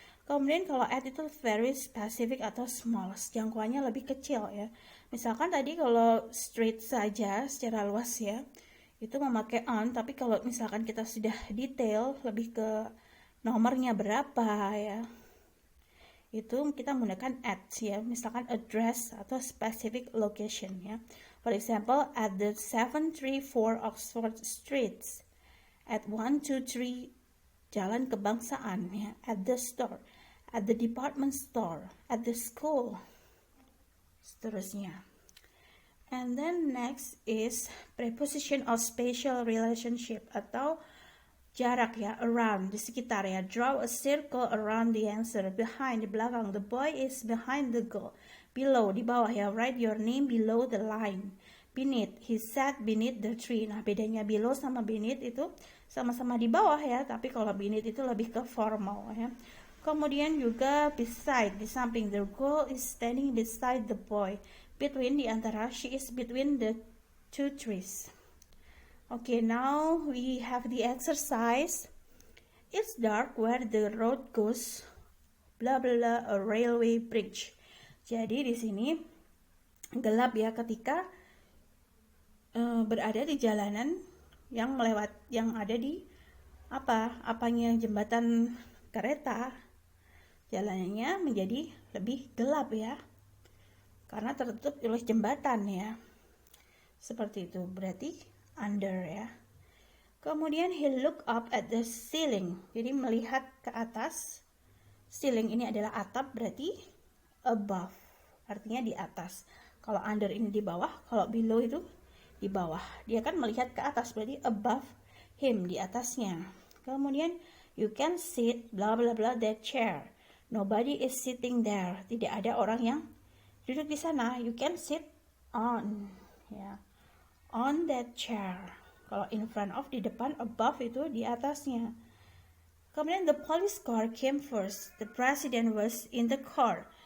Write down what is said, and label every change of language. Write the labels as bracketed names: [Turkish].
[Indonesian] Kemudian kalau at itu [English] very specific [Indonesian] atau small, jangkauannya lebih kecil ya. Misalkan tadi kalau street saja secara luas ya, itu memakai on, tapi kalau misalkan kita sudah detail, lebih ke nomornya berapa ya, itu kita menggunakan at ya. Misalkan address atau specific location ya. [English] For example, at the 734 Oxford Street, at 123 Jalan Kebangsaan ya, at the store, at the department store, at the school, [Indonesian] seterusnya. [English] And then next is preposition of spatial relationship [Indonesian] atau jarak ya, [English] around, [Indonesian] di sekitar ya. [English] Draw a circle around the answer, behind, [Indonesian] di belakang. [English] The boy is behind the girl. Below, [Indonesian] di bawah ya. [English] Write your name below the line. Beneath, he sat beneath the tree. [Indonesian] Nah, bedanya below sama beneath itu sama-sama di bawah ya, tapi kalau beneath itu lebih ke formal ya. Kemudian juga [English] beside, [Indonesian] di samping. [English] The girl is standing beside the boy. Between, [Indonesian] di antara. [English] She is between the two trees. Okay, now we have the exercise. It's dark where the road goes, blah blah blah, a railway bridge. [Indonesian] Jadi di sini gelap ya ketika berada di jalanan yang ada di apanya jembatan kereta. Jalanannya menjadi lebih gelap ya, karena tertutup oleh jembatan ya. Seperti itu, berarti under ya. Kemudian [English] he look up at the ceiling, [Indonesian] jadi melihat ke atas. Ceiling ini adalah atap, berarti above, artinya di atas. Kalau under ini di bawah, kalau below itu di bawah. Dia kan melihat ke atas, berarti [English] above him, [Indonesian] di atasnya. [English] Kemudian you can sit blah blah blah that chair. Nobody is sitting there. [Indonesian] Tidak ada orang yang duduk di sana. [English] You can sit on ya, on that chair. [Indonesian] Kalau in front of, di depan, above itu di atasnya. Kemudian [English] the police car came first. The president was in the car.